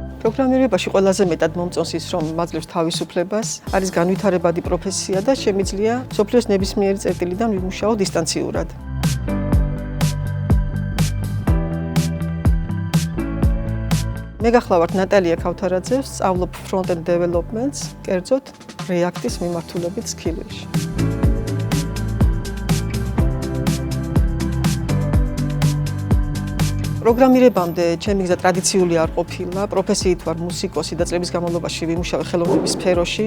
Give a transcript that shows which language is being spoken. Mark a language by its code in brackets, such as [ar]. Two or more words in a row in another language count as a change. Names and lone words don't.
[ka] პროგრამირებაში ყველაზე მეტად მომწონს ის, რომ მაძლევს თავისუფლებას, არის განვითარებადი პროფესია და შემიძლია მსოფლიოს ნებისმიერი წერტილიდან ვიმუშაო დისტანციურად. მე გახლავართ ნატალია ქავთარაძე, სწავლობ [en] front-end development- [ka] ს, კერძოდ React-ის მიმართულებით Skillville-ში. პროგრამირებამდე ჩემი გზა ტრადიციული არ ყოფილა, პროფესიით ვარ მუსიკოსი და წლების განმავლობაში ვიმუშავე ხელოვნების სფეროში.